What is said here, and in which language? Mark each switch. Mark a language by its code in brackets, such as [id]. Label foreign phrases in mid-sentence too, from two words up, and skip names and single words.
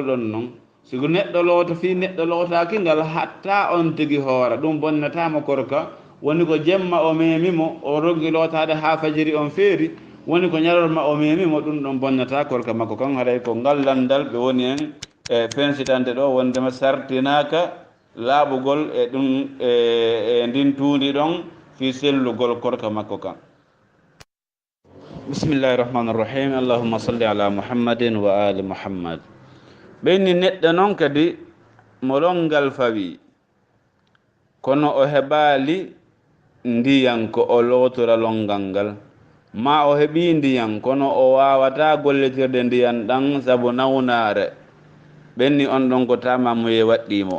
[ff] ɗon noon siko neɗɗo loota fi neɗɗo lootaki ngal hatta on tigi hoora ɗum bonnatama korka woni ko jemma o memimo o roggi lootade ha fajiri on feeri woni ko ñalorma o memimo ɗum ɗon bonnata korka makko kan haray ko ngallandal ɓe woni en e fensitande ɗo wondema sartinaka laaɓugol e ɗum e ndin tuundi ɗon fi sellugol korka makko kan. [ar] بسم الله الرحمن الرحيم. اللهم صل على محمد وآل محمد. [ff] ɓeyni neɗɗo noon kadi mo longal fawi kono o heɓali ndiyan ko o lootora longal ngal, ma o heɓi ndiyan kono o wawata gollitirde ndiyan ɗan sabu nawnare, ɓenni on ɗon ko tamamuye waɗɗimo.